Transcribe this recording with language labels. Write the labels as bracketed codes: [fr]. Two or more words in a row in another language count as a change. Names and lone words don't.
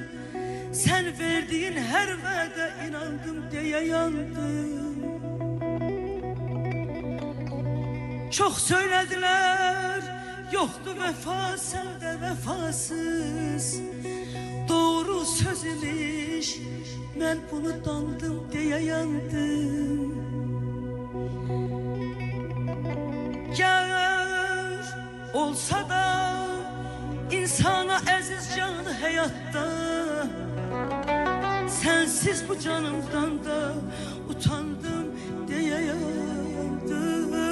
[tr] Sen verdiğin her vədə inandım diye yandım. Çok söylediler yoktu vefa sende vefasız. [az] Doğru söz imiş, mən bunu dandım deyə yandım. Gər olsa da insana əziz canı həyatda, sensiz bu canımdan da utandım deyə yandım.